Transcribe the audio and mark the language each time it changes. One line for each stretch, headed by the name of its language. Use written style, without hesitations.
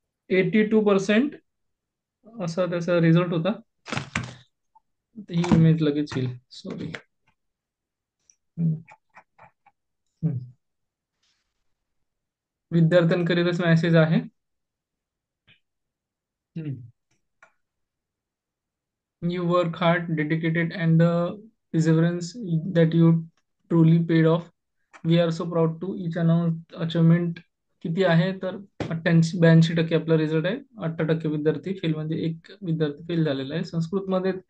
Marathi: 82% असा त्याचा रिझल्ट होता. ही इमेज लगेच येईल, सॉरी. विद्यार्थ्यांकरिताच मेसेज आहे.
English: You work hard, dedicated, and the perseverance that you truly paid off. We are so proud to each announce achievement.
Marathi: किती आहे तर 82% आपला रिझल्ट आहे. 8% विद्यार्थी फेल, म्हणजे एक विद्यार्थी फेल झालेला आहे संस्कृतमध्ये.